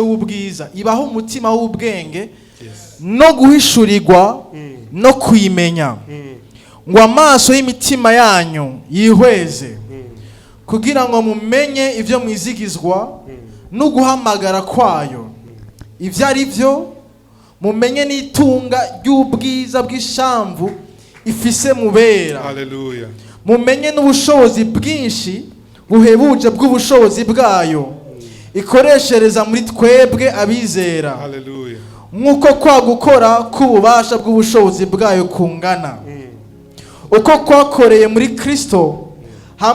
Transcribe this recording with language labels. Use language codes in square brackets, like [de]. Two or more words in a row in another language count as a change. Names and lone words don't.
[rn] w'ubwiza ibaho umutima w'ubwenge no guhishurirwa no kwimenya ngo amaso y'imitima yanyu yihweze kugira ngo mumenye ibyo mwizigizwa no guhamagara kwayo ibyo ari byo mumenye n'itunga ry'ubwiza bw'ishamvu ifise mubera. Hallelujah. Mumenye n'ubushobozi bwinshi buhebuje bw'ubushobozi bwayo ikoreshereza muri twebwe abizera. Hallelujah. Nk'uko kwa gukora k'ububasha bw'ubushobozi bwayo kungana uko kwakoreye muri Kristo hamwe